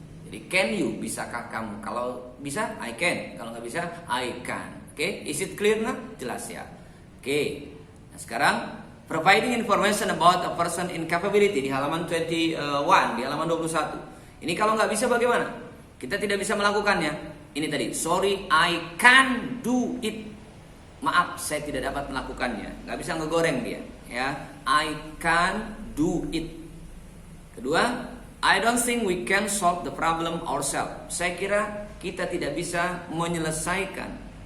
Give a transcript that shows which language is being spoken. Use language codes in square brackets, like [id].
[id] Jadi [en] can you, [id] bisakah kamu? Kalau bisa [en] I can, [id] kalau nggak bisa I can. Oke, [en] is it clear [id] nah? Jelas ya. Oke. Nah, sekarang [en] providing information about a person in capability [id] di halaman 21, di halaman 21. Ini kalau nggak bisa bagaimana? Kita tidak bisa melakukannya. Ini tadi, [en] sorry I can't do it. [id] Maaf, saya tidak dapat melakukannya. Nggak bisa ngegoreng dia. Ya, [en] I can't do it. [id] Kedua, [en] I don't think we can solve the problem ourselves. [id] Saya kira kita tidak bisa menyelesaikan.